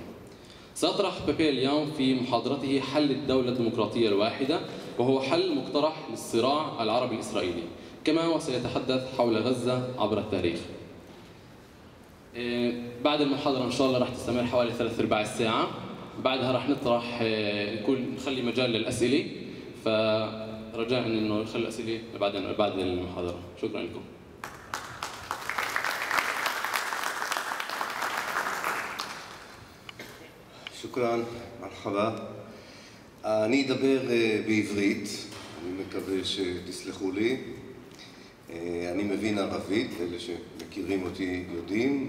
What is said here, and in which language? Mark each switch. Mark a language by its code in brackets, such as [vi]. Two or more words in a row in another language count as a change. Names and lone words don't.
[ar] سيطرح بابي اليوم في محاضرته حل الدولة الديمقراطية الواحدة، وهو حل مقترح للصراع العربي الإسرائيلي، كما وسيتحدث حول غزة عبر التاريخ. بعد المحاضرة إن شاء الله راح تستمر حوالي 3/4 الساعة. بعدها راح نطرح نخلي مجال للأسئلة، فرجاء إنه نخلي الأسئلة بعد المحاضرة. شكرا لكم. شكرا، مرحبا. [he] אני אדבר בעברית, אני מקווה שתסלחו לי. אני מבין ערבית, אלה שמכירים אותי יודעים.